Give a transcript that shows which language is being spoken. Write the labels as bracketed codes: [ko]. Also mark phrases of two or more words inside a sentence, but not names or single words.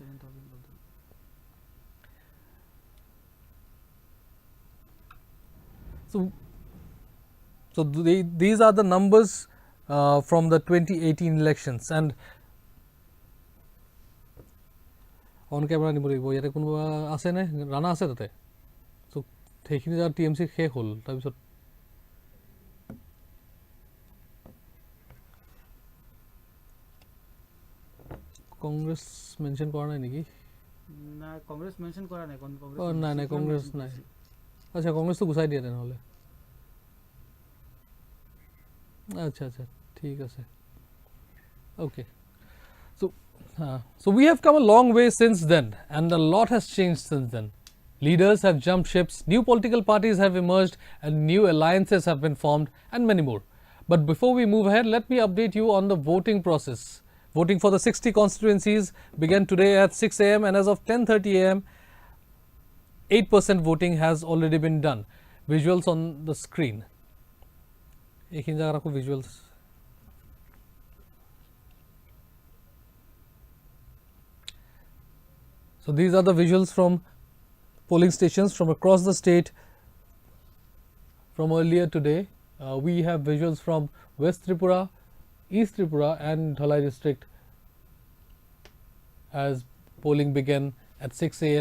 [en] So these are the numbers from the 2018 elections. And on camera [as] নিব লাগিব ইয়াতে কোনোবা আছে নে ৰাণা আছে তাতে সো সেইখিনি যাৰ টিএমসি শেষ হ'ল তাৰপিছত কংগ্ৰেছ মেনশন কৰা নাই নেকি না কংগ্ৰেছ মেনশন কৰা নাই কংগ্ৰেছ নাই কংগ্ৰেছ নাই আচ্ছা কংগ্ৰেছটো গুচাই দিয়া তেনেহ'লে আচ্ছা আচ্ছা ঠিক আছে [en] okay so we have come a long way since then and a lot has changed since then. Leaders have jumped ships, new political parties have emerged and new alliances have been formed and many more. But before we move ahead, let me update you on the voting process. Voting for the 60 constituencies began today at 6 a.m. and as of 10:30 a.m. 8% voting has already been done. Visuals on the screen. [as] এখিন জগহ ৰাখো visuals. [en] So these are the visuals from polling stations from across the state from earlier today. We have visuals from West Tripura, East Tripura and Dhalai district as polling began at 6 a.m.